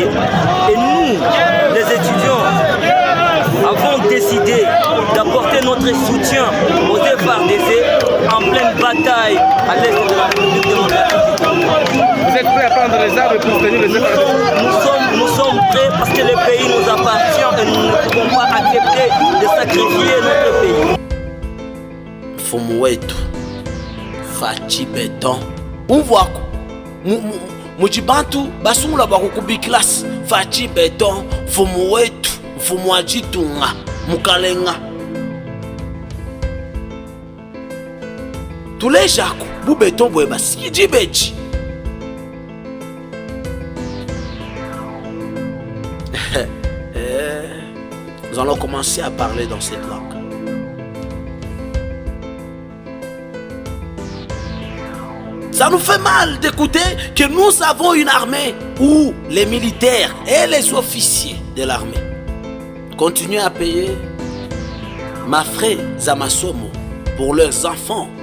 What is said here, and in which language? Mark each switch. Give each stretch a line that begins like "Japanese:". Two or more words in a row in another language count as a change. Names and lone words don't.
French: Et nous, les étudiants, avons décidé d'apporter notre soutien aux FRDC en pleine bataille à l'est de la République démocratique du Congo. Vous êtes prêts à prendre les armes pour soutenir les FRDC? Nous sommes prêts parce que le pays nous appartient et nous ne pouvons pas accepter de sacrifier notre pays.
Luba-Lulua: Mfumu wetu Fachi Beton umvwako mujibantu basungula bakukubikilasi Fachi Beton mfumu wetu mfumu ajitunga mukalenga tulejako bubeton bwe basiki beji.
French: Nous allons commencer à parler dans cette langue. Ça nous fait mal d'écouter que nous avons une armée où les militaires et les officiers de l'armée continuent à payer ma frais Zamasomo pour leurs enfants.